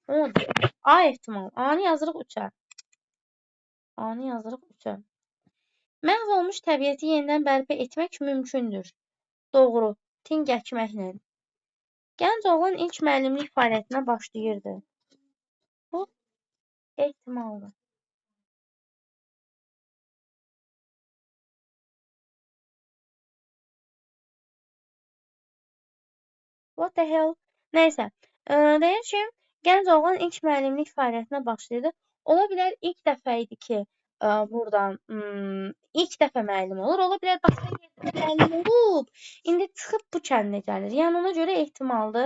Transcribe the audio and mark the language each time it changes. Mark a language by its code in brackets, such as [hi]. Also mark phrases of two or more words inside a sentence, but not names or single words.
[az] Ona deyir. A ehtimal. A-nı yazırıq 3-ə. A-nı yazırıq 3-ə. Məhv olmuş təbiəti yenidən bərpa etmək mümkündür. Doğru. Ting əkməklə. Gənc oğlan ilk müəllimlik fəaliyyətinə başlayırdı. Bu ehtimaldır. [en] What the hell? [az] Nəysə. Deyir ki, gənc oğlan ilk müəllimlik fəaliyyətinə başlayırdı. Ola bilər ilk dəfə idi ki, buradan ilk dəfə müəllim olur. Ola bilər başqa yerdə müəllim olub. İndi çıxıb bu kəndə gəlir. Yəni ona görə ehtimaldır.